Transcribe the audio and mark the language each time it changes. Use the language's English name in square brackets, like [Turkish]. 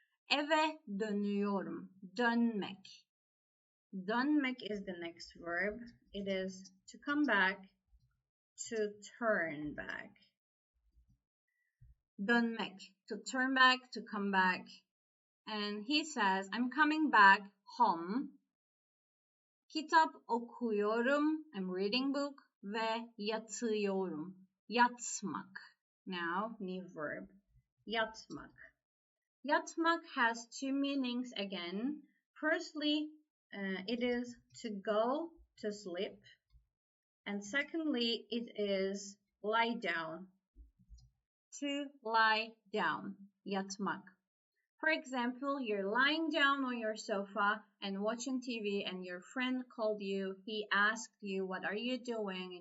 [Turkish] Eve dönüyorum. Dönmek. Dönmek [English] is the next verb. It is to come back, to turn back. Dönmek, to turn back, to come back. And he says, I'm coming back home. [Turkish] Kitap okuyorum, [English] I'm reading book [Turkish] ve yatıyorum. [English] Yatmak. Now, new verb. Yatmak. Yatmak has two meanings again. Firstly, it is to go to sleep. And secondly, it is lie down. To lie down. Yatmak. For example, you're lying down on your sofa and watching TV and your friend called you, he asked you, what are you doing?